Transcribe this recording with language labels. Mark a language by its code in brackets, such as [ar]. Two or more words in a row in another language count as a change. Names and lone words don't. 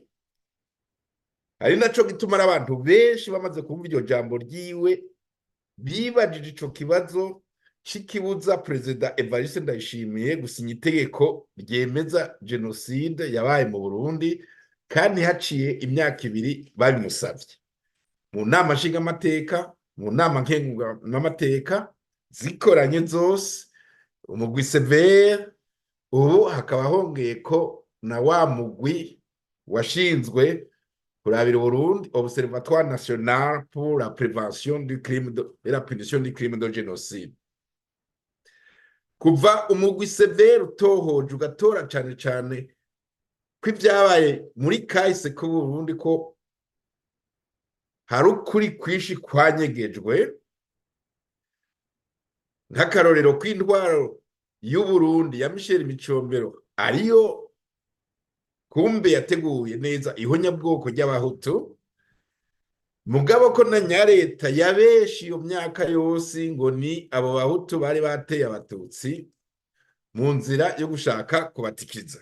[rn] ari naco gituma abantu benshi bamaze kumva iryo jambo ryiwe bibajije ico kibazo c'ikibuza Perezida Evariste Ndayishimiye gusinya itegeko ryemeza genocide yabaye mu Burundi, kandi haciye imyaka 2 babimusavye mu nama nshingamateka, mu nama nkenguzamateka zikoranye zose, umugwi severe. Ubu hakaba hongeye ko na wa mugwi washinzwe kurabira Burundi, Observatoire National pour la Prévention du Crime et la Punition du Crime de Génocide. Kuva umugwi severe utohoje ugatora cane cane ko ibyabaye muri kahise k'u Burundi ko hari ukuri kwishi kwanyegejwe, nk'akarorero kw'intwaro y'u Burundi ya Michel Micombero ariyo kumbe yateguye neza ihonyabwoko ry'abahutu, mugabo ko na nyareta yabeshi iyo myaka yose ngo ni abo bahutu bari bateye abatutsi mu nzira yo gushaka kubatikiza.